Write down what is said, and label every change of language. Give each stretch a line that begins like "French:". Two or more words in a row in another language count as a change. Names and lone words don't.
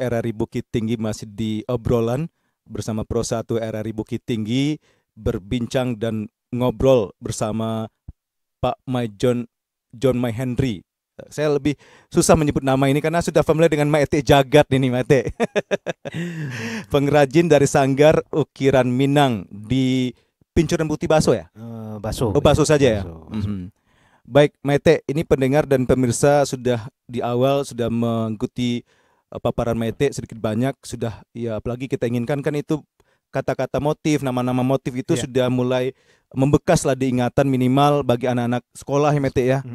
Indonesian: RRI Bukit Tinggi, masih di obrolan bersama Pro 1 RRI Bukit Tinggi, berbincang dan ngobrol bersama Pak John Mai Henry. Saya lebih susah menyebut nama ini karena sudah familiar dengan Maete Jagat ini, Maete. Pengrajin dari Sanggar Ukiran Minang di Pincuran Bukti Baso ya? Baso. Oh, Baso saja ya. Baso. Baik, Maete, ini pendengar dan pemirsa sudah di awal sudah mengikuti paparan Maete sedikit banyak, sudah ya, apalagi kita inginkan kan itu kata-kata motif, nama-nama motif itu sudah mulai membekas lah diingatan minimal bagi anak-anak sekolah ya Maete ya.